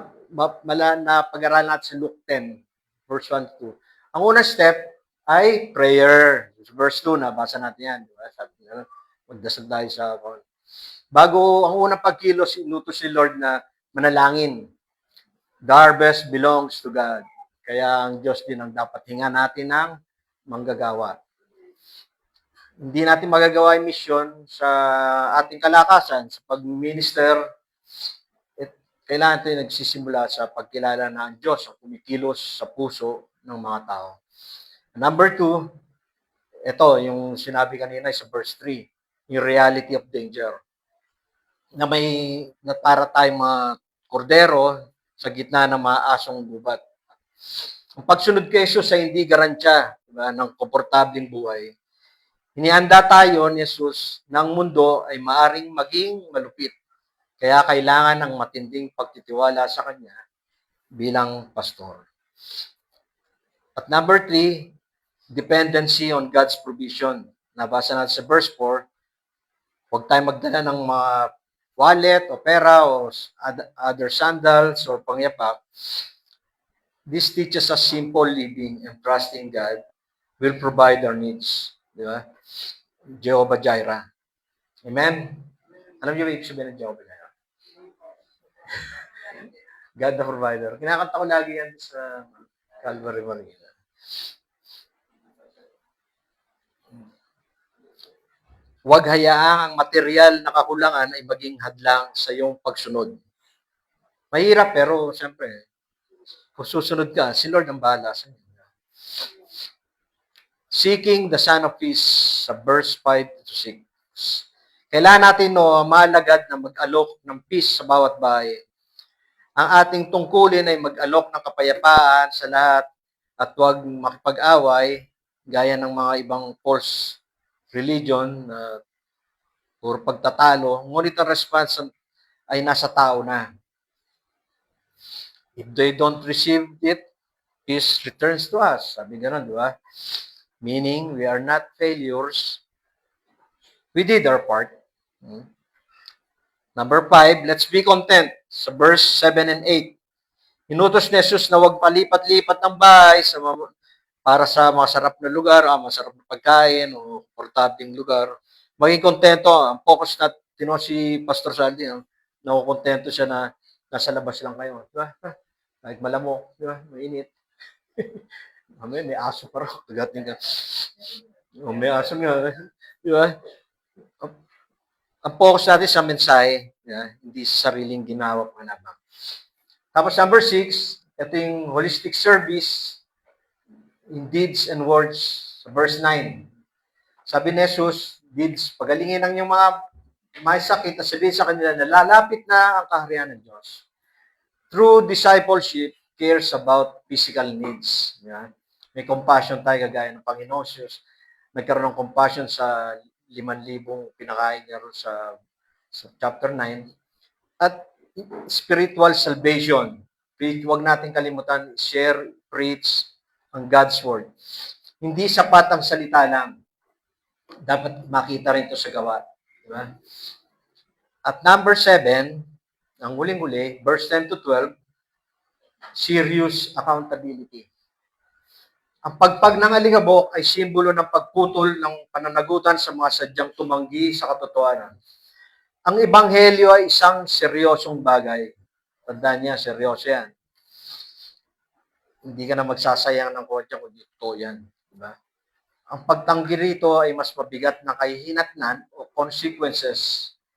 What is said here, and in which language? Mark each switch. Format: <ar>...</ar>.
<tl>napag-aralan natin sa Luke 10, verse 1 to 2. Ang unang step ay prayer. Verse 2, nabasa natin yan. Diba? Sabi nga, magdasal tayo sa bago ang unang pagkilos, inutos ni Lord na manalangin.</tl> <en>The harvest belongs to God.</en> <tl>Kaya ang Diyos din ang dapat hinga natin ng manggagawa. Hindi natin magagawa yung mission sa ating kalakasan, sa pag-minister. Kailangan ito yung nagsisimula sa pagkilala na ang Diyos ang kumikilos sa puso ng mga tao. Number 2, ito yung sinabi kanina sa verse 3, yung</tl> <en>reality of danger.</en> <tl>Na para tayong mga kordero sa gitna ng mga asong gubat. Ang pagsunod kay Jesus ay hindi garantya, diba, ng komportabling buhay. Hinihanda tayo ni Jesus ng mundo ay maaring maging malupit. Kaya kailangan ng matinding pagtitiwala sa Kanya bilang pastor.</tl> <en>At number 3, dependency on God's provision.</en> <tl>Nabasa natin sa verse 4, huwag tayong magdala ng mga wallet o pera o</tl> <en>other sandals or</en> <tl>pangyapak.</tl> <en>This teaches us simple living and trusting God will provide our needs.</en> <tl>Di ba? Jehovah Jireh. Amen? Alam niyo ba ibig sabihin ng Jehovah Jireh?</tl> <en>God the provider.</en> <tl>Kinakanta ko lagi yan sa Calvary Manila. Huwag hayaang ang material na kakulangan ay maging hadlang sa iyong pagsunod. Mahirap pero siyempre, kung susunod ka, si Lord ang bahala sa inyo.</tl> <en>Seeking the Son of Peace sa verse 5 to 6.</en> <tl>Kailangan natin malagad na mag-alok ng peace sa bawat bahay. Ang ating tungkulin ay mag-alok ng kapayapaan sa lahat at huwag makipag-away gaya ng mga ibang false religion or pagtatalo. Ngunit ang response ay nasa tao na.</tl> <en>If they don't receive it, peace returns to us.</en> <tl>Sabi gano'n, di ba?</tl> <en>Meaning, we are not failures. We did our part. Number 5, let's be content. Sa verse 7 and 8.</en> <tl>Inutos ni Jesus na huwag palipat-lipat ng bahay para sa masarap na lugar, masarap na pagkain, o komportabling lugar. Maging kontento. Ang focus natin si Pastor Saldi, nakukontento siya na nasa labas lang kayo. Diba? Kahit malamok, diba? Mainit. May aso pa rin. Tagating ka. May aso nga. Diba? Ang focus natin sa mensahe, hindi sa sariling ginawa panabang. Tapos</tl> <en>number 6, ito yung holistic service in deeds and words sa verse 9.</en> <tl>Sabi ni Jesus, deeds, pagalingin ang yung mga may sakit at sabihin sa kanila na lalapit na ang kaharian ng Diyos.</tl> <en>True discipleship cares about physical needs.</en> <tl>May compassion tayo kagaya ng Panginoon Jesus. Nagkaroon ng compassion sa 5,000 pinakain niya rin sa chapter 9.</tl> <en>At spiritual salvation.</en> <tl>Huwag natin kalimutan, share, preach ang God's Word. Hindi sapat ang salita lang. Dapat makita rin ito sa gawa. Diba?</tl> <en>At number 7,</en> <tl>ang huling-huli,</tl> <en>verse 10 to 12, serious accountability.</en> <tl>Ang pagpag ng alikabok ay simbolo ng pagputol ng pananagutan sa mga sadyang tumanggi sa katotohanan. Ang ebanghelyo ay isang seryosong bagay. Tandaan niya, seryoso yan. Hindi ka na magsasayang ng kotse kung dito yan. Diba? Ang pagtanggi rito ay mas mabigat na kahihinatnan o consequences.</tl>